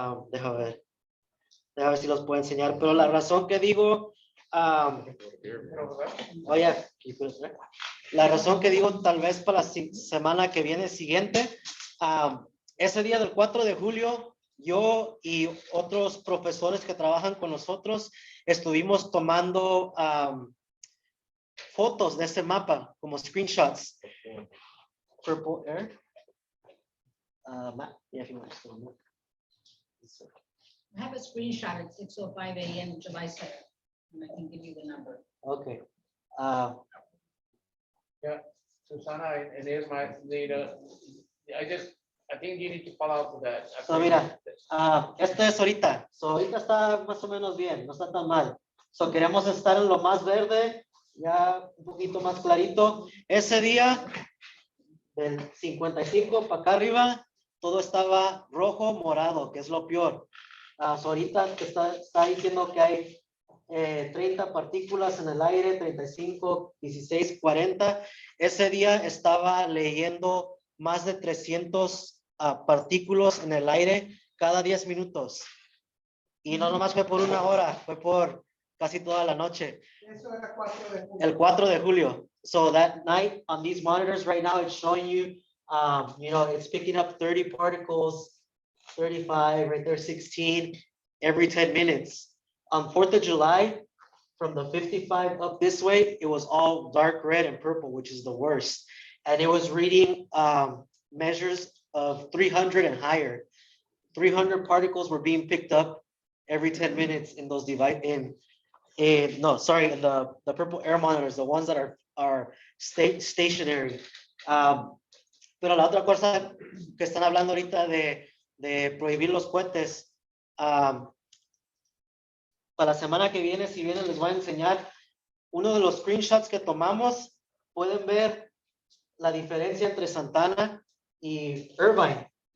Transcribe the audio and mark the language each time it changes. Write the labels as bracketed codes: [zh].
[es] Deja ver si los puedo enseñar. Pero la razón que digo, la razón que digo tal vez para la semana que viene siguiente, ese día del 4 de julio, yo y otros profesores que trabajan con nosotros estuvimos tomando fotos de ese mapa, como screenshots. Purple Air. [en] Yeah, if you want to still look. I have a screenshot at 6:05 a.m. July 2nd, and I can give you the number. Okay. Yeah, Susana, and here's my data. I think you need to follow up with that. So [es] mira, este es ahorita. [en] So [es] ahorita está más o menos bien, no está tan mal. So queremos estar en lo más verde, ya un poquito más clarito. Ese día, del 55 para acá arriba, todo estaba rojo, morado, que es lo peor. [en] So [es] ahorita te está diciendo que hay 30 partículas en el aire, 35, 16, 40. Ese día estaba leyendo más de 300 partículas en el aire cada 10 minutos. Y no nomás fue por una hora, fue por casi toda la noche. Eso era 4 de julio. El 4 de julio. [en] So that night on these monitors right now, it's showing you, it's picking up 30 particles, 35, right there, 16, every 10 minutes. On 4th of July, from the 55 up this way, it was all dark red and purple, which is the worst. And it was reading measures of 300 and higher. 300 particles were being picked up every 10 minutes in those in the purple air monitors, the ones that are stationary. [es] Pero la otra cosa que están hablando ahorita de prohibir los cohetes, para la semana que viene, si vienen, les voy a enseñar uno de los screenshots que tomamos. Pueden ver la diferencia entre Santana y Irvine.